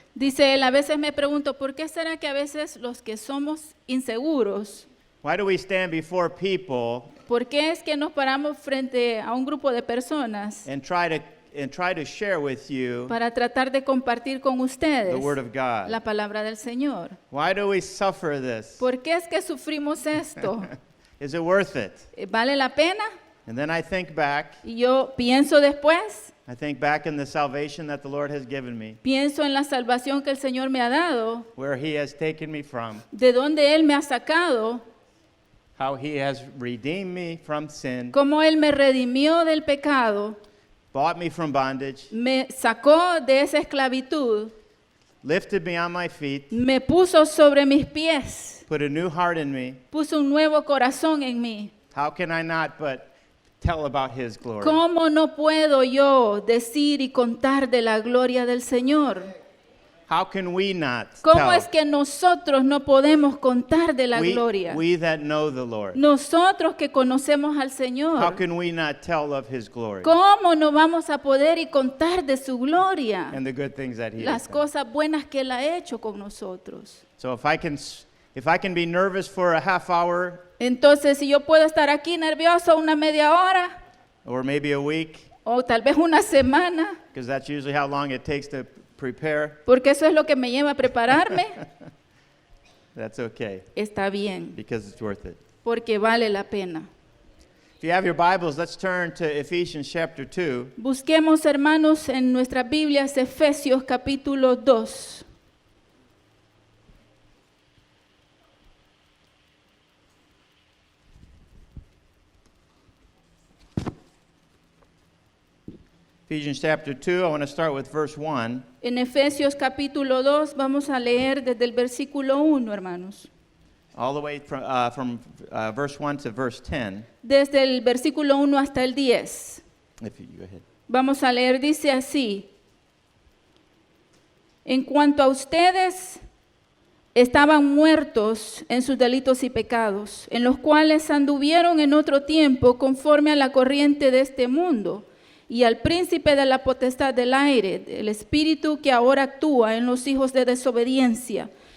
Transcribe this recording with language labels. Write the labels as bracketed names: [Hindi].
[Spanish] Dice él, a veces me pregunto, ¿por qué será que a veces los que somos inseguros, [English] why do we stand before people [Spanish] por qué es que nos paramos frente a un grupo de personas [English] and try to share with you [Spanish] para tratar de compartir con ustedes [English] the word of God? [Spanish] la palabra del Señor? [English] Why do we suffer this? [Spanish] ¿Por qué es que sufrimos esto? [English] Is it worth it? [Spanish] ¿Vale la pena? [English] And then I think back [Spanish] Y yo pienso después, [English] in the salvation that the Lord has given me, [Spanish] pienso en la salvación que el Señor me ha dado, [English] where He has taken me from, [Spanish] de donde Él me ha sacado, [English] how He has redeemed me from sin, [Spanish] cómo Él me redimió del pecado, [English] bought me from bondage, [Spanish] me sacó de esa esclavitud, [English] lifted me on my feet, [Spanish] me puso sobre mis pies, [English] put a new heart in me. [Spanish] puso un nuevo corazón en mí. [English] How can I not but tell about His glory? [Spanish] ¿Cómo no puedo yo decir y contar de la gloria del Señor? [English] How can we not [Spanish] ¿Cómo [English] tell? [Spanish] es que nosotros no podemos contar de la gloria? [English] we that know the Lord. [Spanish] Nosotros que conocemos al [English] How [Spanish] Señor, [English] can we not tell of His glory [Spanish] ¿cómo no vamos a poder y contar de su gloria? [English] and the good things that He has [Spanish] Las [English] done? [Spanish] cosas buenas que Él ha hecho con nosotros. [English] So if I can be nervous for a half hour [Spanish] Entonces, si yo puedo estar aquí nervioso una media hora [English] or maybe a week, [Spanish] o tal vez una semana, [English] because that's usually how long it takes to prepare, [Spanish] porque eso es lo que me lleva a prepararme, [English] that's okay, [Spanish] está bien, [English] because it's worth it. [Spanish] porque vale la pena. [English] If you have your Bibles, let's turn to Ephesians chapter 2. [Spanish] Busquemos, hermanos, en nuestras Biblias Efesios capítulo 2. [English] Ephesians chapter 2, I want to start with verse 1. [Spanish] En Efesios capítulo 2 vamos a leer desde el versículo 1, hermanos. [English] All the way from verse 1 to verse 10. [Spanish] Desde el versículo 1 hasta el 10. [English] If you go ahead. [Spanish] Vamos a leer, dice así: en cuanto a ustedes, estaban muertos en sus delitos y pecados, en los cuales anduvieron en otro tiempo conforme a la corriente de este mundo y al príncipe de la potestad del aire, el espíritu que ahora actúa en los hijos de desobediencia.